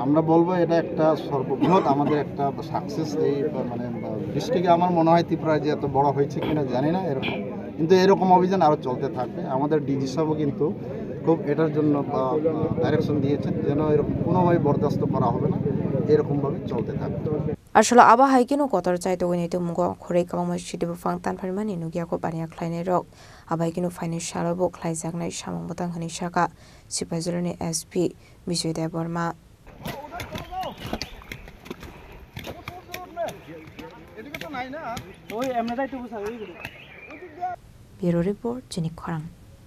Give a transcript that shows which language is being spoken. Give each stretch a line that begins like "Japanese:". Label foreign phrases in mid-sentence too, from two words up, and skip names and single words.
Bangla: আমরা বলবো এটা একটা সর্ববৃহৎ আমাদের একটা সাকসেস এই মানে ডিস্ট্রিক্টে আমার মনে হয় ত্রিপুরায় যে এত বড় হয়েছে কিনা জানি না এরকম, কিন্তু এরকম অভিযান আরও চলতে থাকবে। আমাদের ডিজি সাহেবও কিন্তু খুব এটার জন্য ডাইরেকশন দিয়েছেন যেন এরকম কোনোভাবে বরদাস্ত করা হবে না, এরকমভাবে চলতে থাকবে।
Kok Borok: Arshala aba haikino kotor chai to ni to mugo khorei kabangma shidi bufang tan pharimani nugia ko bania khlainai rok aba haikino financial bo khlaijaknai samung botang hani saka Sipaijorani SP Bijoy Deborma Bureau Report Jenik Khorang